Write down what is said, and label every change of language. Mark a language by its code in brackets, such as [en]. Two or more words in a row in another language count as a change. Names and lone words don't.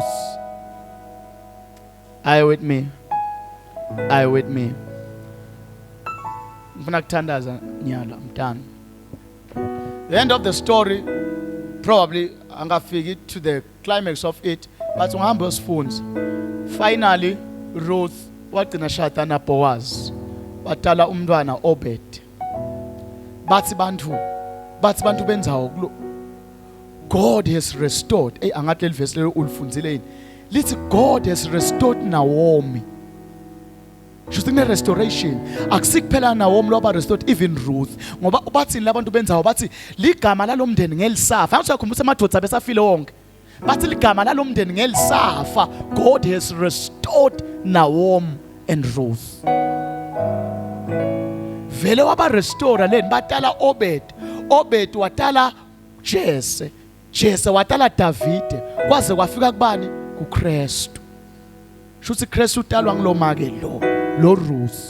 [en] Are you with me? Are you with me? I'm done. The end of the story, probably I'm going to figure to the climax of it, but ungahamba phones. Finally, [ss] Ruth wagcina shada na Boaz. Watala umntwana Obed. Bathi bantu benzawo. [en] God has restored. [ss] Angathi le verse lelo ulifundzile yini? [en] Lithi God has restored Naomi. Just in the restoration, [ss] akusikuphela Naomi loba [en] restored, even Ruth. [ss] Ngoba bathi labantu benzawo bathi ligama lalomndeni ngelisafa. Angithi uyakhumbula amadoda besafile wonke. Bathi ligama lalomndeni ngelisafa. [en] God has restored Naomi and Ruth. [ss] Vele waba restore leni batala Obed. Obed watala Jesse. Jesse watala David. Kwaze kwafika kubani? KuKristu. Shuthi Kristu utalwa ngiloma ke lo Ruth.